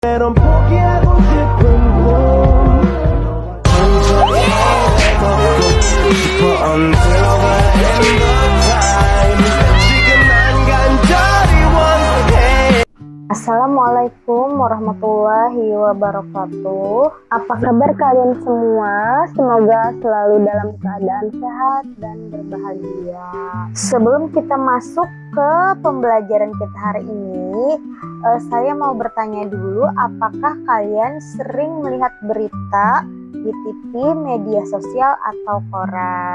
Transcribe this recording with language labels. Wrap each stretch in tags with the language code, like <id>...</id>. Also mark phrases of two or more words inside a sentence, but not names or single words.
<ko>넌 포기하고 싶은 꿈</ko> <en>Until the end of time</en> <ko>지금 난 간절히 원해.</ko> <ar>السلام عليكم ورحمة الله وبركاته.</ar> <id>Apa kabar kalian semua? Semoga selalu dalam keadaan sehat dan berbahagia. Sebelum kita masuk ke pembelajaran kita hari ini, saya mau bertanya dulu, apakah kalian sering melihat berita di TV, media sosial, atau koran?</id>